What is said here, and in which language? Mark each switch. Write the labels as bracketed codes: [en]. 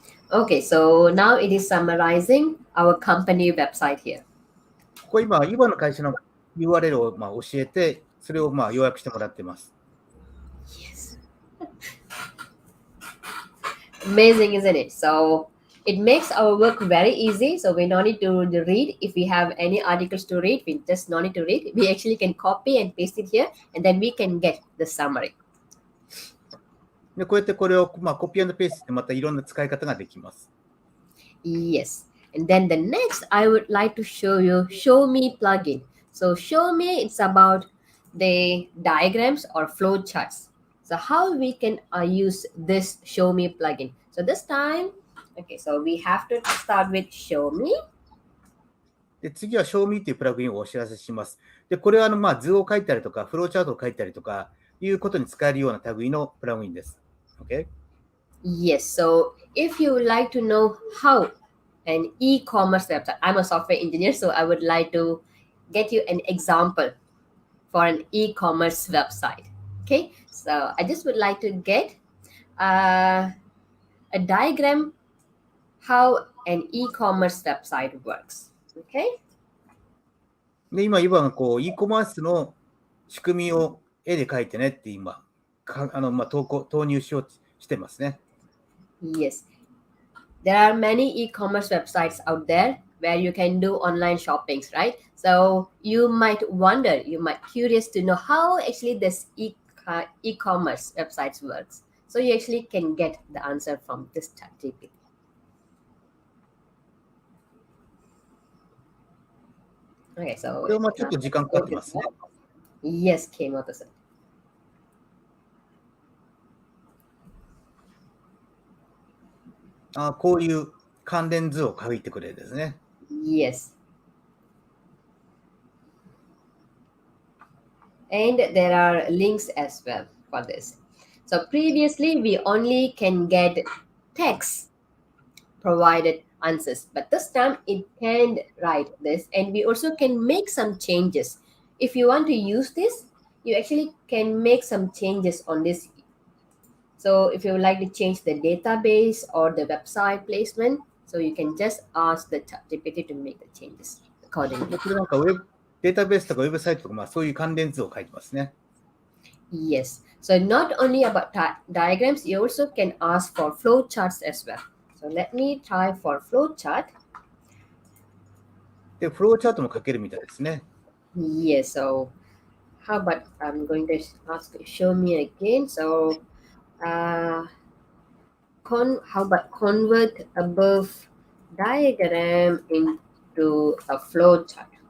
[en] Okay, so now it is summarizing our company website here. [ja] ここ今、ユバの会社の URL を教えて、それを要約してもらっています。 [en] Yes. Amazing, isn't it? So it makes our work very easy. So we don't need to read. If we have any articles to read, we just don't need to read. We actually can copy and paste it here, and then we can get the summary. [ja] でこうやってこれをコピー&ペーストしてまたいろんな使い方ができます。 [en] Yes. And then the next, I would like to show you Show Me plugin. So Show Me, it's about the diagrams or flow charts. So how we can use this Show Me plugin. So this time, okay, so we have to start with Show Me. [ja] で次は Show Me というプラグインをお知らせします。でこれは図を書いたりとか、フローチャートを書いたりとかいうことに使えるような類のプラグインです。 [en] Okay? Yes. So if you would like to know how an e-commerce website, I'm a software engineer, so I would like to get you an example for an e-commerce website. Okay. So I just would like to get a diagram how an e-commerce website works. Okay. [ja] で今、ユバがe コマースの仕組みを絵で描いてねって投入しようとしてますね。 [en] Yes. there are many e-commerce websites out there where you can do online shoppings, right? So you might wonder, you might curious to know how actually this e-commerce websites works. So you actually can get the answer from this ChatGPT. Okay, so [ja] これはまあちょっと時間かかってますね。 [en] yes, Kimoto-san. [ja] こういう関連図を書いてくれるですね。 [en] Yes. And there are links as well for this. So previously we only can get text provided answers, but this time it can write this, and we also can make some changes. If you want to use this, you actually can make some changes on this. So if you would like to change the database or the website placement, so you can just ask the ChatGPT to make the changes accordingly. [ja] これなんかデータベースとかウェブサイトとか、まあ、そういう関連図を書いてますね。 [en] Yes. So not only about diagrams, you also can ask for flow charts as well. So let me try for flow chart. [ja] で、フローチャートも書けるみたいですね。 [en] Yes. So how about I'm going to ask show me again. So how about convert above diagram into a flow chart?